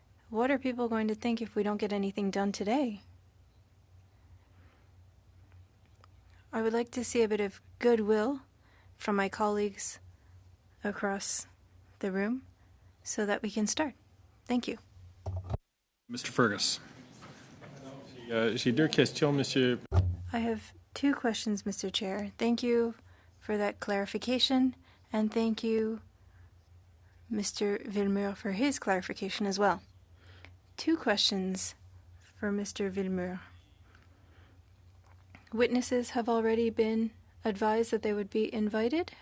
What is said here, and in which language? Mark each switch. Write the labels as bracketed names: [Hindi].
[English] What are people going to think if we don't get anything done today? I would like to see a bit of goodwill from my colleagues across the room so that we can start. Thank you. Mr. Fergus. [French] J'ai deux questions, Monsieur. [English] I have 2 questions, Mr. Chair. Thank you for that clarification, and thank you, Mr. Villemure, for his clarification as well. 2 questions for Mr. Villemure. Witnesses have already been advised that they would be invited.